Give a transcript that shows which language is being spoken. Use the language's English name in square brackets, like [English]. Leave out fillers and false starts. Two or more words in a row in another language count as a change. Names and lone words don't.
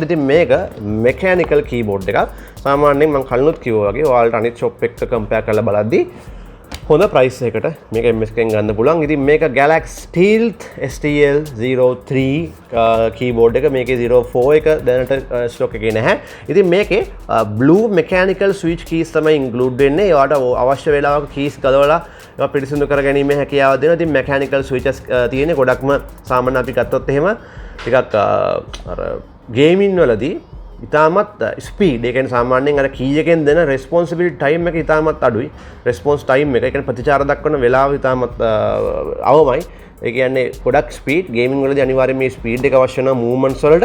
[Sinhala] ඉතින් මේක [English] mechanical keyboard [Sinhala] එකක්. සාමාන්‍යයෙන් මම කලිනුත් කිව්වා වගේ ඔයාලට අනිත් shop එක්ක compare කරලා බලද්දී හොඳ ප්‍රයිස් එකට මේක MSK එකෙන් ගන්න පුළුවන්. ඉතින් මේක Galax Stealth STL03 keyboard එක. මේකේ 04 එක දැනට ස්ටොක් එකේ නැහැ. ඉතින් මේකේ [English] blue mechanical switch keys [Sinhala] තමයි include වෙන්නේ. ඒවට අවශ්‍ය වෙලාවක keys ගලවලා ඒවා පිරිසිදු කර ගැනීම හැකියාව දෙනවා. ඉතින් [English] mechanical switches [Sinhala] තියෙන්නේ ගොඩක්ම සාමාන්‍ය අපි ගත්තොත් එහෙම ටිකක් අර gaming වලදී ඉතාමත් ස්පීඩ්. ඒ කියන්නේ සාමාන්‍යයෙන් අර කී එකෙන් දෙන [English] responsibility time [Sinhala] එක ඉතාමත් අඩුයි. [English] response time එක. [Sinhala] ඒ කියන්නේ ප්‍රතිචාර දක්වන වෙලාව ඉතාමත් අවමයි. ඒ කියන්නේ ගොඩක් ස්පීඩ්. ගේමින් වලදී අනිවාර්යයෙන් මේ ස්පීඩ් එක අවශ්‍ය වෙනවා movements වලට.